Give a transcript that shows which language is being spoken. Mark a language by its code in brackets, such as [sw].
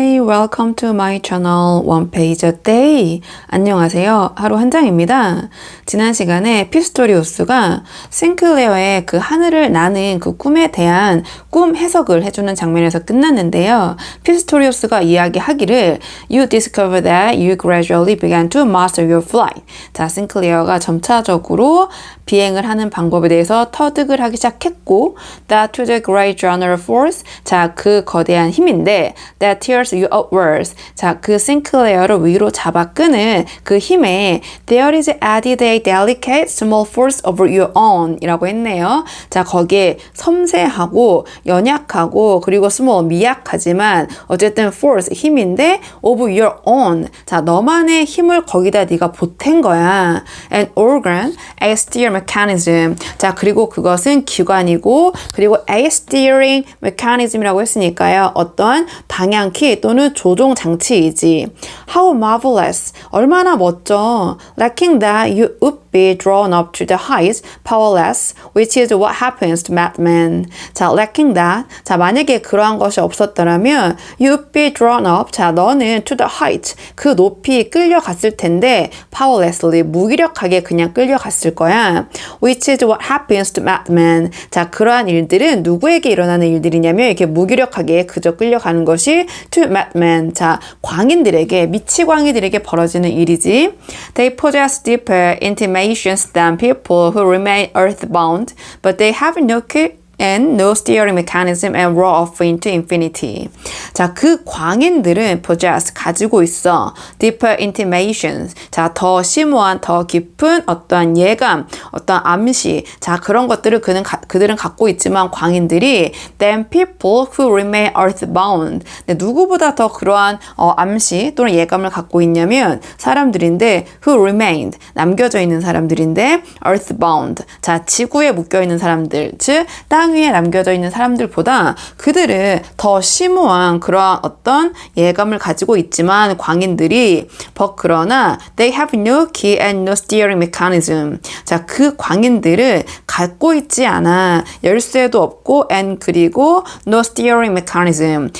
[en] welcome to my channel One Page a Day. [ko] 안녕하세요. 하루 한 장입니다. 지난 시간에 피스토리우스가 싱클레어의 그 하늘을 나는 그 꿈에 대한 꿈 해석을 해주는 장면에서 끝났는데요. 피스토리우스가 이야기하기를 [en] You discover that you gradually began to master your flight. [ko] 자, 싱클레어가 점차적으로 비행을 하는 방법에 대해서 터득을 하기 시작했고 [en] That to the great general force. [ko] 자, 그 거대한 힘인데 [en] That tears you upwards. [ko] 자, 그 싱클레어를 위로 잡아 끄는 그 힘에 [en] There is added a delicate small force of your own [ko] 이라고 했네요. 자, 거기에 섬세하고 연약하고 그리고 small 미약하지만 어쨌든 force 힘인데 [en] of your own. [ko] 자, 너만의 힘을 거기다 네가 보탠 거야. [en] An organ, a steer mechanism. [ko] 자, 그리고 그것은 기관이고 그리고 a steering mechanism이라고 했으니까요. 어떤 방향키 또는 조종 장치이지. [en] How marvelous. [ko] 얼마나 멋져. [en] Lacking that you would be drawn up to the heights, powerless, which is what happens to madmen. 자, lacking that. [ko] 자, 만약에 그러한 것이 없었더라면 [en] you would be drawn up. [ko] 자, 너는 [en] to the heights. [ko] 그 높이 끌려갔을 텐데 powerlessly, 무기력하게 그냥 끌려갔을 거야. [en] Which is what happens to madmen. [ko] 자, 그러한 일들은 누구에게 일어나는 일들이냐면 이렇게 무기력하게 그저 끌려가는 것이 [en] to madmen. [ko] 자, 광인들에게, 미치광이들에게 벌어지는 일이지. [en] They possess deeper intimations than people who remain earthbound, but they have no and no steering mechanism and roar off into infinity. [ko] 자, 그 광인들은 possess, 가지고 있어. [en] deeper intimations. [ko] 자, 더 심오한, 더 깊은 어떠한 예감, 어떠한 암시. 자, 그런 것들을 그들은 갖고 있지만 광인들이 [en] than people who remain earthbound. [ko] 네, 누구보다 더 그러한 암시 또는 예감을 갖고 있냐면 사람들인데 [en] who remained, [ko] 남겨져 있는 사람들인데 earthbound. 자, 지구에 묶여 있는 사람들, 즉 땅 위에 남겨져 있는 사람들보다 그들은 더 심오한 그러한 어떤 예감을 가지고 있지만 광인들이 그러나 [en] they have no key and no steering mechanism. [ko] 자, 그 광인들은 갖고 있지 않아. 열쇠도 없고 and 그리고 [en] no steering mechanism.